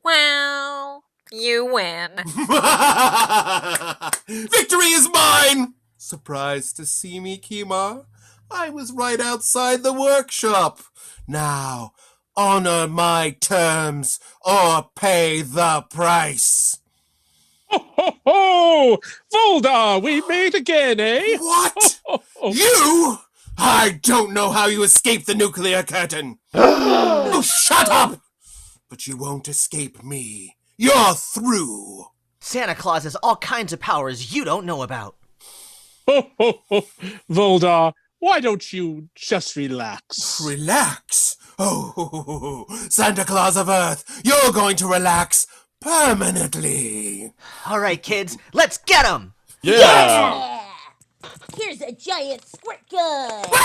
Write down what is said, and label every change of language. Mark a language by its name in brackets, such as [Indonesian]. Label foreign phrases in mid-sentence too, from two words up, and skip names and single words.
[English] Well, you win. Victory is mine! Surprised to see me, Kimar? I was right outside the workshop. Now, honor my terms or pay the price. Ho, ho, ho! Voldar, we meet again, eh? What? You? I don't know how you escaped the nuclear curtain. Oh, shut up! But you won't escape me. You're through. Santa Claus has all kinds of powers you don't know about. Ho, ho, ho. Voldar, why don't you just relax? Relax? Oh, Santa Claus of Earth, you're going to relax permanently. All right, kids, let's get 'em! Yeah! Here's a giant squirt gun!